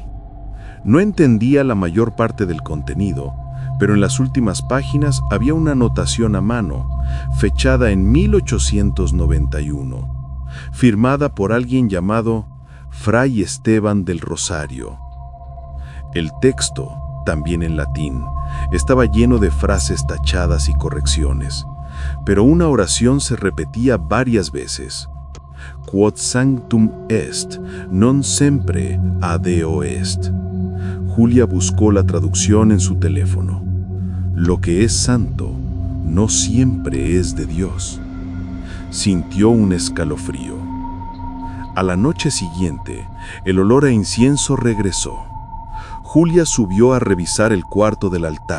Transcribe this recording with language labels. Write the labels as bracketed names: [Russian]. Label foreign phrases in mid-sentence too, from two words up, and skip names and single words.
[Spanish] No entendía la mayor parte del contenido, pero en las últimas páginas había una anotación a mano, fechada en 1891, firmada por alguien llamado Fray Esteban del Rosario. El texto, también en latín, estaba lleno de frases tachadas y correcciones, pero una oración se repetía varias veces: [Latin] «Quod sanctum est, non sempre adeo est». [Spanish] Julia buscó la traducción en su teléfono. «Lo que es santo no siempre es de Dios». Sintió un escalofrío. A la noche siguiente, el olor a incienso regresó. Julia subió a revisar el cuarto del altar.